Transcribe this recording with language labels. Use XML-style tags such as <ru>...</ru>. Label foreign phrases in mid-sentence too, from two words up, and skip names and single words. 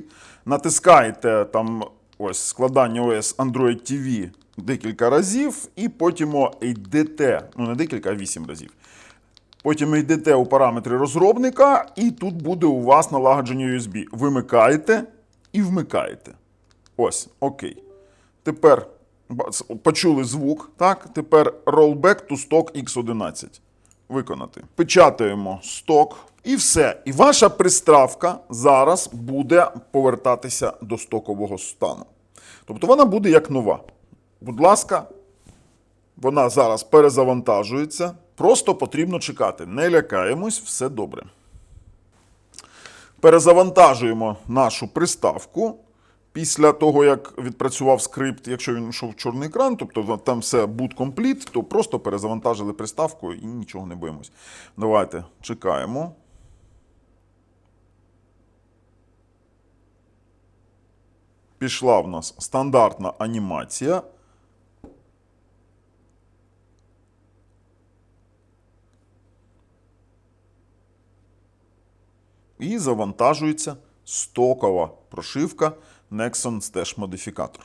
<uk>Натискаєте там ось складання OS Android TV декілька разів, і потім йдете, ну не декілька, а 8 разів. Потім йдете у параметри розробника, і тут буде у вас налагодження USB. Вимикаєте і вмикаєте. Ось, окей. Тепер почули звук, так?</uk> <en>Тепер rollback to stock X11. Виконати.</en> <uk>Печатаємо stock і все. І ваша приставка зараз буде повертатися до стокового стану. Тобто вона буде як нова. Будь ласка, вона зараз перезавантажується. Просто потрібно чекати. Не лякаємось, все добре. Перезавантажуємо нашу приставку. Після того, як відпрацював скрипт, якщо він йшов в чорний екран, тобто там все</uk> <en>boot complete,</en> <uk>то просто перезавантажили приставку і нічого не боїмось. Давайте чекаємо. Пішла в нас стандартна анімація. І завантажується стокова прошивка Nexon Stash Modificator.</uk>